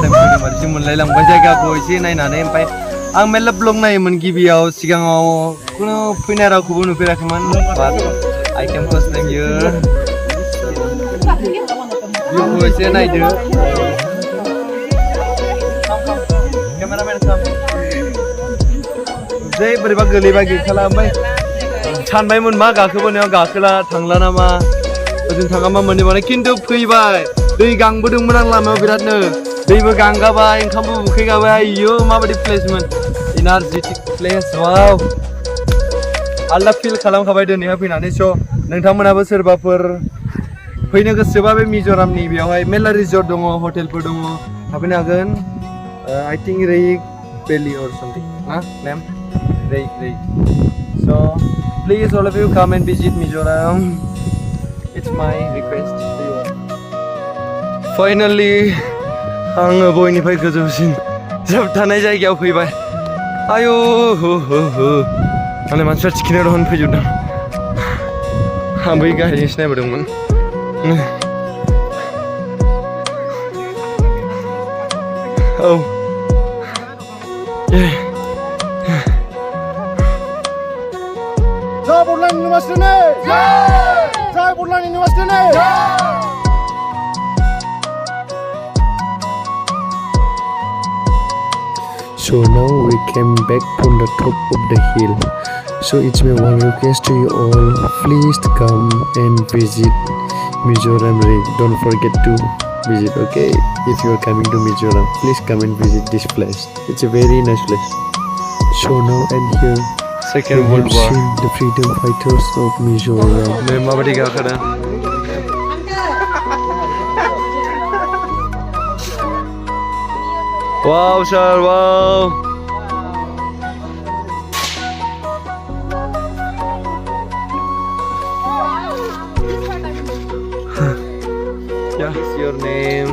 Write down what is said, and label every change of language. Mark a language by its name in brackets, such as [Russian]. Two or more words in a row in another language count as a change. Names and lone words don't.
[Bodo] time फैदों बायदिसो मोनलायलांबाय जायगाखौ एसे नायनानै ओमफ्राय आं मेरला ब्लग नायोमोन गिबियाव सिगाङाव खुनु फैनाय रावखौबो नुफेराखैमोन [English] but I came first time here [Bodo] भिउखौ एसे नायदो केमेरामेन साम जै बोरैबा गोलैबा गैखाला ओमफ्राय सानबायमोन मा गाखोबोनायाव गाखोला थांला नामा ओजों थाङाबा मोनोबानो खिन्थु फैबाय दै गांबोदोंमोन आं लामायाव बिरादनो दैबो गांगाबाय ओंखामबो उखैगाबाय आयौ माबायदि प्लेसमोन [English] energetic place [Bodo] वाव आलदा फिल खालामखाबाय दिनैहाय फैनानै स' नोंथांमोनाबो सोरबाफोर फैनो गोसोबा बे मिज'रामनि बेयावहाय मेरला रिजर्ट दङ हटेलफोर दङ थाफैनो [English] हागोन I think Reik Valley or something ना मैम Reik so please all of you come and visit Mizoram it's my request to you finally [Bodo] आङो बयनिफ्राय गोजौसिन जोबथानाय जायगायाव फैबाय आयौ माने मानसिफ्रा थिखिनायाव दहन फैजोबदों आं बै गाहायजोंसो नायबोदोंमोन औ जय बोडलान्ड इउनिभार्सिटी ने जय बोडलान्ड इउनिभार्सिटी ने [English] So now we came back from the top of the hill. So it's my one request to you all, please come and visit Mizoram Rig. Don't forget to visit, okay? If you are coming to Mizoram, please come and visit this place. It's a very nice place. So now and here Second we World have War seen the freedom fighters of Mizoram. [Bodo] नै माबायदि गाखोदों [English] Wow, sir, wow. Yeah, what's your name?